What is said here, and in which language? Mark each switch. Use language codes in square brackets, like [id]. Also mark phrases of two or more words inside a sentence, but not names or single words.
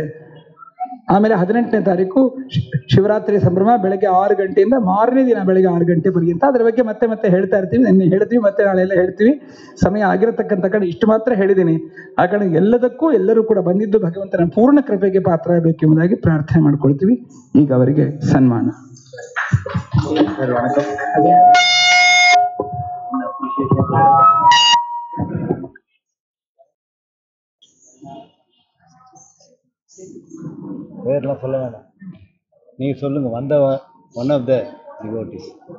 [kn] ಆಮೇಲೆ 18ನೇ ತಾರೀಕು ಶಿವರಾತ್ರಿ ಸಂಭ್ರಮ ಬೆಳಗ್ಗೆ 6 ಗಂಟೆಯಿಂದ ಮಾರನೇ ದಿನ ಬೆಳಗ್ಗೆ 6 ಗಂಟೆ ಪರ್ಯಂತ. ಅದರ ಬಗ್ಗೆ ಮತ್ತೆ ಮತ್ತೆ ಹೇಳ್ತಾ ಇರ್ತೀವಿ. ನಿನ್ನೆ ಹೇಳ್ತೀವಿ, ಮತ್ತೆ ನಾಳೆ ಎಲ್ಲ ಹೇಳ್ತೀವಿ. ಸಮಯ ಆಗಿರತಕ್ಕಂಥ ಕಡೆ ಇಷ್ಟು ಮಾತ್ರ ಹೇಳಿದ್ದೀನಿ. ಆ ಕಡೆ ಎಲ್ಲದಕ್ಕೂ ಎಲ್ಲರೂ ಕೂಡ ಬಂದಿದ್ದು ಭಗವಂತನ ಪೂರ್ಣ ಕೃಪೆಗೆ ಪಾತ್ರರಾಗಬೇಕು ಎಂಬುದಾಗಿ ಪ್ರಾರ್ಥನೆ ಮಾಡ್ಕೊಳ್ತೀವಿ. ಈಗ ಅವರಿಗೆ ಸನ್ಮಾನ. [ta] பேர்லாம் சொல்ல வேண்டாம், நீங்க சொல்லுங்க. [en] one of the devotees.